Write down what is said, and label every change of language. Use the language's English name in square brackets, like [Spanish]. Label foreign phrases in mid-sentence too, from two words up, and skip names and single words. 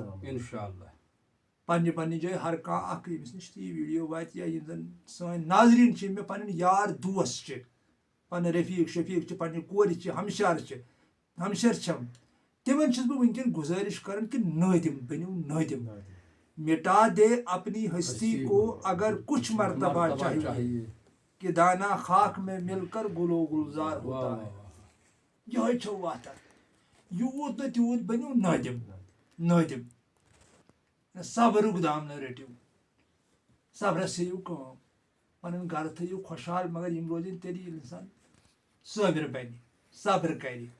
[Arabic] اِنشاء اللہ [Kashmiri] پنٛنہِ جایہِ ہر کانٛہہ اکھ ییٚمِس نِش تہِ یہِ ویٖڈیو واتہِ یا یِم زَن سٲنۍ ناظریٖن چھِ یِم مےٚ پَنٕنۍ یار دوس چھِ پَنٕنۍ رفیٖق شفیٖق چھِ پنٛنہِ کورِ چھِ ہمشار چھَم تِمن چھُس بہٕ وٕنکٮ۪ن گُزٲرِش کران کہ نٲدِم بٔنِو نٲدِم [Urdu] مٹا دے اپنی ہستی کو اگر کچھ مرتبہ چاہیے کہ دانہ خاک میں مل کر گلو گلزار ہوتا ہے [Kashmiri] یہے چھو وَتھ یوٗت نہٕ تیوٗت بٔنِو نٲدِم صبرُک دامنہٕ رٔٹِو صبرس ہیٚیِو کٲم پنن گھر تھٲیِو خۄشحال مگر یِم روزن تیٚلہِ ییٚلہِ اِنسان صٲبِر بنہِ صبر کرِ